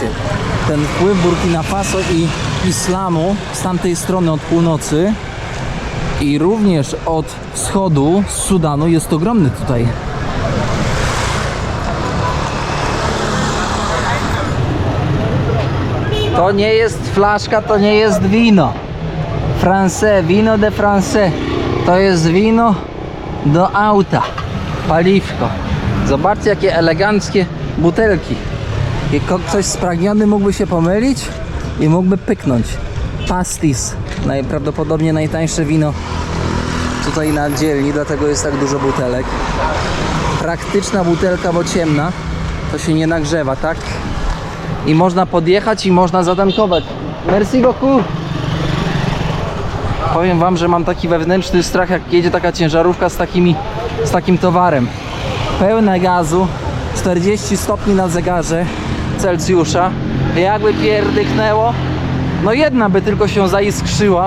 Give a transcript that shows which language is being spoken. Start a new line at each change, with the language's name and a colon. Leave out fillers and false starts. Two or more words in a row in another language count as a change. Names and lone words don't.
Polish: Ten wpływ Burkina Faso i islamu z tamtej strony od północy i również od wschodu z Sudanu jest ogromny tutaj. To nie jest flaszka, to nie jest wino.
French: Français, wino de français.
Polish: To jest wino do auta. Paliwko. Zobaczcie jakie eleganckie butelki. I ktoś spragniony mógłby się pomylić i mógłby pyknąć. Pastis. Najprawdopodobniej najtańsze wino tutaj na dzielni, dlatego jest tak dużo butelek. Praktyczna butelka, bo ciemna. To się nie nagrzewa, tak? I można podjechać i można zatankować.
French: Merci beaucoup.
Polish: Powiem wam, że mam taki wewnętrzny strach, jak jedzie taka ciężarówka z takim towarem. Pełne gazu, 40 stopni na zegarze Celsjusza. Jakby pierdyknęło, no jedna by tylko się zaiskrzyła.